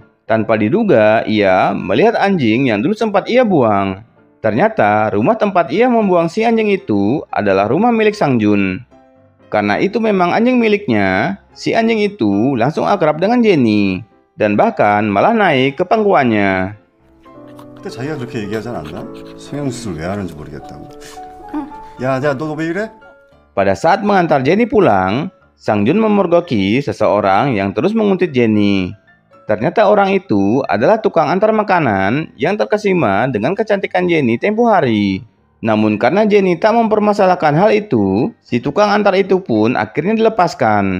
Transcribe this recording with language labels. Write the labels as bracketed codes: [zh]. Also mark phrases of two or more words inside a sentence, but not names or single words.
[id] Tanpa diduga, ia melihat anjing yang dulu sempat ia buang. Ternyata rumah tempat ia membuang si anjing itu adalah rumah milik Sang Jun. Karena itu memang anjing miliknya, si anjing itu langsung akrab dengan Jennie. Dan bahkan malah naik ke pangkuannya. [ko] 그때 자기가 그렇게 얘기하지 않았나? 성형수술 왜 하는지 모르겠다고. 야, 너 왜 이래? [id] Pada saat mengantar Jennie pulang, Sang Jun memergoki seseorang yang terus menguntit Jennie. Ternyata orang itu adalah tukang antar makanan yang terkesima dengan kecantikan Jennie tempo hari. Namun karena Jennie tak mempermasalahkan hal itu, si tukang antar itu pun akhirnya dilepaskan.